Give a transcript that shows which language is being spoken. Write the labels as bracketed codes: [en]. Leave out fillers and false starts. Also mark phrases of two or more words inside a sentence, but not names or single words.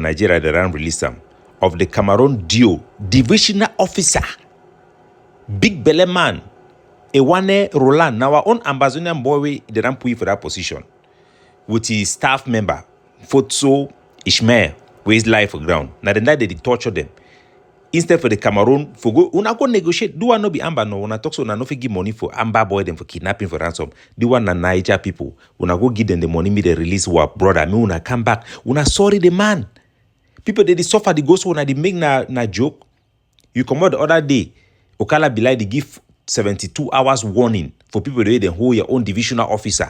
[pcm] Nigeria they ran release them of the Cameroon DO divisional officer, big belly man, Ewana Roland, now our own Ambazonian boy we they ran put for that position with his staff member Fotso Ishmael, where his life for ground. Now the night they torture them. Instead for the Cameroon, for go, una go negotiate. Do one no be Amber no. Una talk so una no fit give money for Amber boy them for kidnapping for ransom. Do one na Niger people. Una go give them the money, me they release our brother. Me una come back. Una sorry the man. People they suffer the ghost when they make na joke. You come out the other day. Okala Bilai they give 72 hours warning for people they hold your own divisional officer.